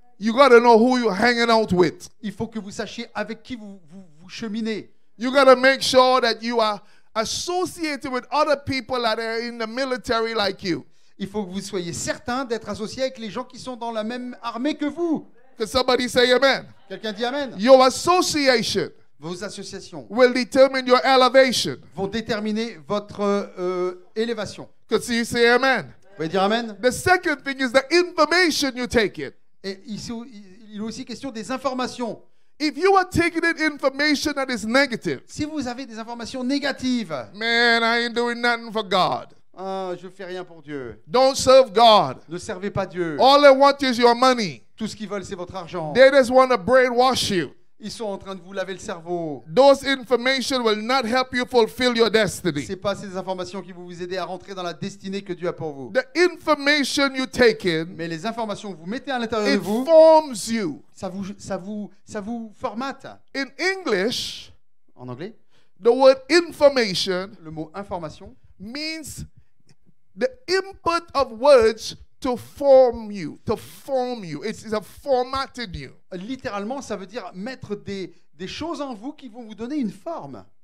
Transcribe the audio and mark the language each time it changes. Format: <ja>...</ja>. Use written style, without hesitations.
<en>You got to know who you're hanging out with.</en> <fr>Il faut que vous sachiez avec qui vous cheminez.</fr> <en>You got to make sure that you are associated with other people that are in the military like you.</en> <fr>Il faut que vous soyez certain d'être associé avec les gens qui sont dans la même armée que vous.</fr> <en>Could somebody say amen?</en> <fr>Quelqu'un dit amen?</fr> <en>Your association</en> <fr>Vos associations</fr> <en>will determine your elevation.</en> <fr>vont déterminer votre élévation.</fr> <en>Could you say amen?</en> <fr>Vous pouvez dire amen?</fr> <en>The second thing is the information you take in.</en> <fr>Et ici, il est aussi question des informations.</fr> <en>If you are taking in information that is negative,</en> <fr>Si vous avez des informations négatives,</fr> <en>man, I ain't doing nothing for God.</en> <fr>je fais rien pour Dieu.</fr> <en>Don't serve God.</en> <fr>Ne servez pas Dieu.</fr> <en>All they want is your money.</en> <fr>Tout ce qu'ils veulent, c'est votre argent.</fr> <en>They just want to brainwash you.</en> <fr>Ils sont en train de vous laver le cerveau.</fr> <en>Those information will not help you fulfill your destiny.</en> <fr>C'est pas ces informations qui vont vous aider à rentrer dans la destinée que Dieu a pour vous.</fr> <en>The information you take in,</en> <fr>Mais les informations que vous mettez à l'intérieur de</fr> <en>it</en> <fr>vous,</fr> <en>forms you.</en> <fr>ça vous formate.</fr> <en>In English,</en> <fr>En anglais,</fr> <en>the word information</en> <fr>le mot information</fr> <en>means the input of words to form you, It's a formatted you.</en> <fr>littéralement, ça veut dire mettre des choses en vous qui vont vous donner une forme.</fr>